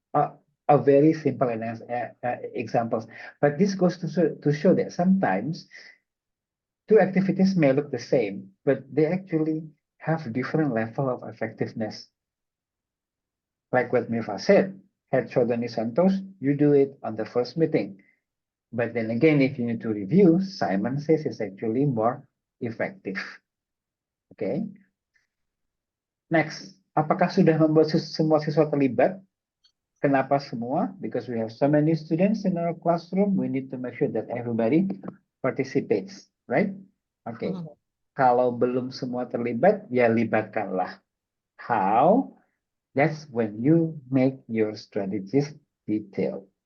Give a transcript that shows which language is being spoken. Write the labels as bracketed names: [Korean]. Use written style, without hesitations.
[English] A very simple examples. But this goes to show that sometimes two activities may look the same, but they actually have different level of effectiveness. Like what Mifa said, head, shoulder, knees, and toes, you do it on the first meeting. But then again, if you need to review, Simon Says is actually more effective. Okay. [Indonesian] Next, apakah sudah membuat semua siswa terlibat? Kenapa semua? [English] Because we have so many students in our classroom, we need to make sure that everybody participates, right? Okay. [Indonesian] Kalau belum semua terlibat, ya libatkanlah. [English] How? That's when you make your strategies detailed.